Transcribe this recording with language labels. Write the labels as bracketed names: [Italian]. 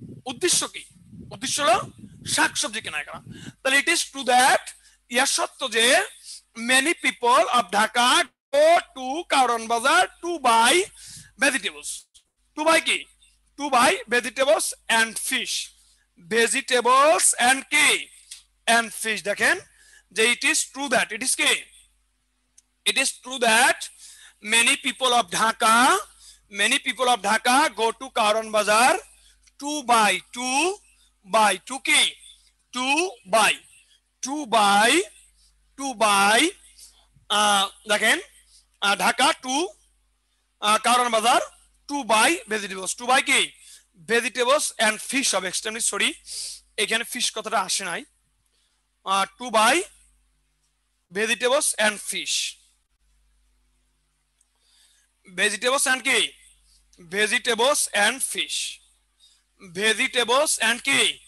[Bangla] উদ্দেশ্য কি? উদ্দেশ্য হলো শাকসবজি কেনা করা। তাহলে [English] it is true that, [Bangla] ইয়া সত্য যে [English] Many people of Dhaka go to Karwan Bazar to buy vegetables, to buy কি? To buy vegetables and fish, vegetables and কি? And fish. দেখেন যে it is true that, it is কি? it is true that many people of Dhaka, many people of Dhaka go to Karan Bazar to buy, to কি? to buy, to buy, to buy দেখেন Dhaka to Karwan Bazar to buy vegetables, to buy কি? Vegetables and fish হবে, extremely sorry [Bangla] এখানে fish কথাটা আসে নাই, [English] To buy vegetables and fish, vegetables and কি? vegetables and fish, vegetables and কি?